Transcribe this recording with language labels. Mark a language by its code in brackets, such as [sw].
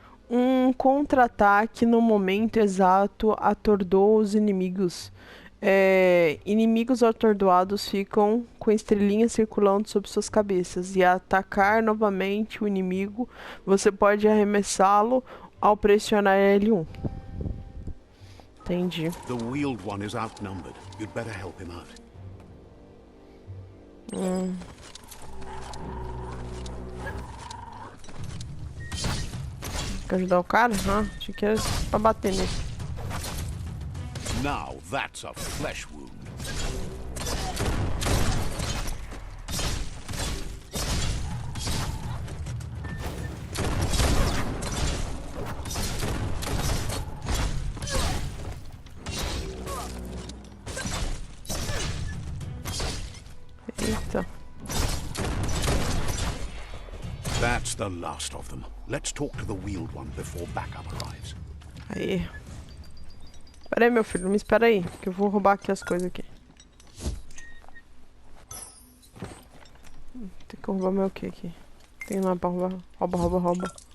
[pt] Um contra-ataque no momento exato atordou os inimigos. Inimigos atordoados ficam com estrelinhas circulando sobre suas cabeças. E atacar novamente o inimigo, você pode arremessá-lo ao pressionar L1. Entendi. [en] The wheeled one is outnumbered. You'd better help him out. [pt] que ajudar o cara? Ah, achei que era pra bater nele. [en] Now that's a flesh wound. [pt] Eita. [en] That's the last of them. Let's talk to the wheeled one before backup arrives. [pt] Aí. Pera aí, meu filho, me espera aí, que eu vou roubar aqui as coisas aqui. Tem que roubar meu o que aqui? Tem lá pra roubar. Rouba, rouba, rouba.